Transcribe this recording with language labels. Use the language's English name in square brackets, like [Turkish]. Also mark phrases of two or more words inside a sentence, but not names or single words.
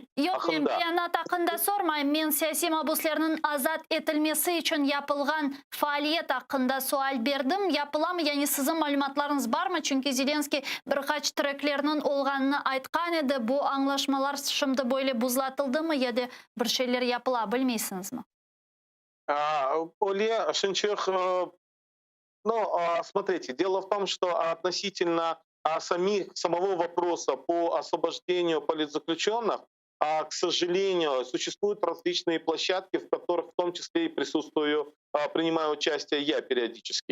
[Crimean Tatar] Yok, men beyanat hakkında sormayın. Men siyasi mahbuslarının azat etilmesi için yapılgan faaliyet hakkında sual berdim. Yapıla mı? Yani sizin malumatlarınız var mı? Çünkü Zelenskiy birkaç treklerinin olganını aytkan edi. Bu anlaşmalar şimdi böyle buzlatıldı mı ya da bir şeyler yapıla, bilmeysiniz mi? [Russian] Оле Шинчех, смотрите, дело в том, что относительно самого вопроса по освобождению политзаключенных, к сожалению, существуют различные площадки, в которых в том числе и присутствую, принимаю участие я периодически.